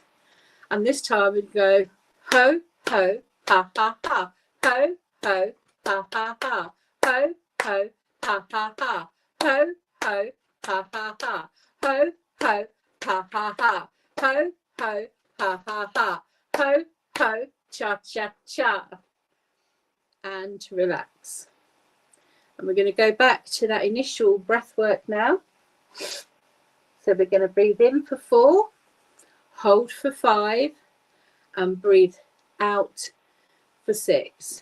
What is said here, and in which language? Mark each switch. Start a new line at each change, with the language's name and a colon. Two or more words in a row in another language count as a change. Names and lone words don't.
English: And this time we'd go ho, ho, ha, ha, ha. Ho, ho, ha, ha, ha. Ho, ho, ha, ha, ha. Ho, ho, ha, ha, ha. Ho, ho, ha, ha, ha. Ho, ho, ha, ha, ha. Ho, ho, cha, cha, cha. And relax. And we're going to go back to that initial breath work now. So we're going to breathe in for 4, hold for 5, and breathe out for 6.